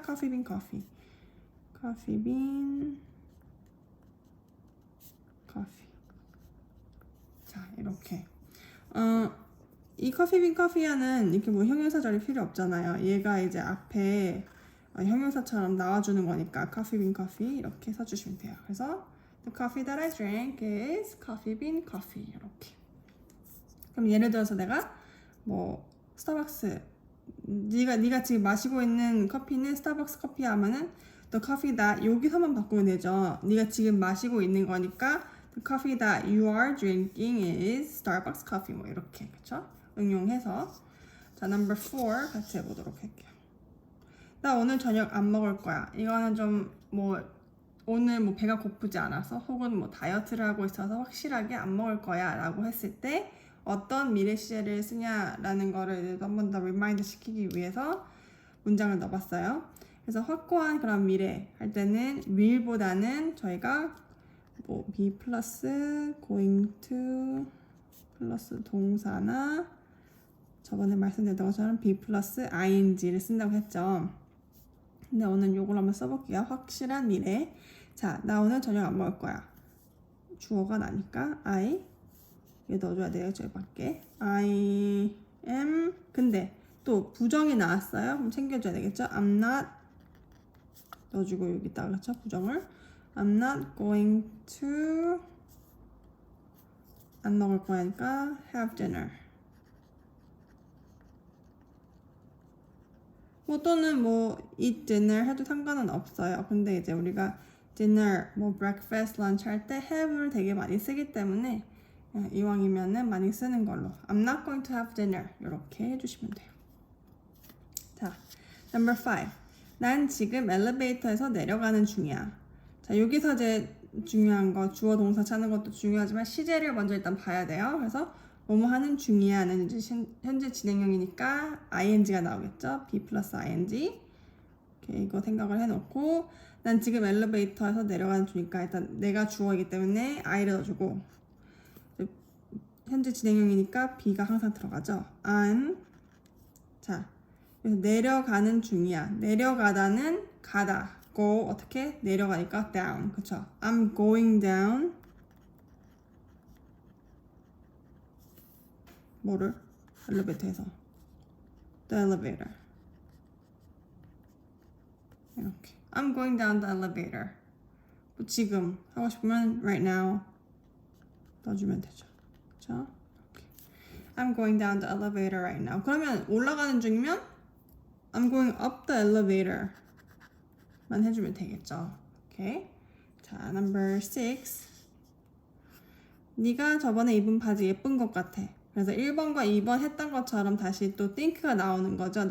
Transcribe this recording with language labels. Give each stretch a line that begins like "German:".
English: coffee bean coffee. coffee bean coffee.
Korean: 자, 이렇게 이 커피빈 커피야는 이렇게 뭐 형용사절이 필요 없잖아요. 얘가 이제 앞에 형용사처럼 나와주는 거니까 커피빈 커피 이렇게 써주시면 돼요. 그래서
English: The coffee that I drank is coffee bean coffee.
Korean: 이렇게. 그럼 예를 들어서 내가 뭐 스타벅스 네가 지금 마시고 있는 커피는 스타벅스 커피 하면은
English: the coffee that
Korean: 여기서만 바꾸면 되죠. 네가 지금 마시고 있는 거니까
English: the coffee that you are drinking is Starbucks coffee
Korean: 뭐 이렇게 그쵸? 응용해서 자 number 4 같이 해보도록 할게요. 나 오늘 저녁 안 먹을 거야. 이거는 좀 뭐 오늘 뭐 배가 고프지 않아서 혹은 뭐 다이어트를 하고 있어서 확실하게 안 먹을 거야 라고 했을 때 어떤 미래 시제를 쓰냐라는 거를 한 번 더 리마인드 시키기 위해서 문장을 넣어봤어요. 그래서 확고한 그런 미래 할 때는 will보다는 저희가 뭐 be 플러스 going to 플러스 동사나 저번에 말씀드렸던 것처럼 be 플러스 ing를 쓴다고 했죠. 근데 오늘 요걸 한번 써볼게요. 확실한 미래. 자, 나 오늘 저녁 안 먹을 거야. 주어가 나니까 I 얘 넣어줘야 돼요. 저기 밖에 I am 근데 또 부정이 나왔어요. 그럼 챙겨줘야 되겠죠.
English: I'm not
Korean: 넣어주고 여기다가 그쵸 부정을
English: I'm not going to
Korean: 안 먹을 거니까
English: have dinner.
Korean: 뭐 또는 뭐 eat dinner 해도 상관은 없어요. 근데 이제 우리가 dinner, 뭐 breakfast, lunch 할 때 have를 되게 많이 쓰기 때문에 이왕이면은 많이 쓰는 걸로
English: I'm not going to have dinner
Korean: 이렇게 해주시면 돼요. 자, number 5. 난 지금 엘리베이터에서 내려가는 중이야. 자, 여기서 이제 중요한 거 주어 동사 찾는 것도 중요하지만 시제를 먼저 일단 봐야 돼요. 그래서 뭐뭐 하는 중이야는 이제 현재 진행형이니까 ing가 나오겠죠. be 플러스 ing. 오케이, 이거 생각을 해놓고 난 지금 엘리베이터에서 내려가는 중이니까 일단 내가 주어이기 때문에 I를 넣어주고 현재 진행형이니까 be가 항상 들어가죠. I'm 자 그래서 내려가는 중이야. 내려가다는 가다. go 어떻게 내려가니까 down 그쵸?
English: I'm going down
Korean: 뭐를? 엘리베이터에서 the elevator 이렇게
English: I'm going down the elevator
Korean: 뭐 지금 하고 싶으면
English: right now
Korean: 넣어주면 되죠 그쵸? 이렇게.
English: I'm going down the elevator right now
Korean: 그러면 올라가는 중이면
English: I'm going up the elevator
Korean: 만 해주면 되겠죠 오케이 자 number 6 네가 저번에 입은 바지 예쁜 것 같아 그래서 1번과 2번 했던 것처럼 다시 또 think가 나오는 거죠.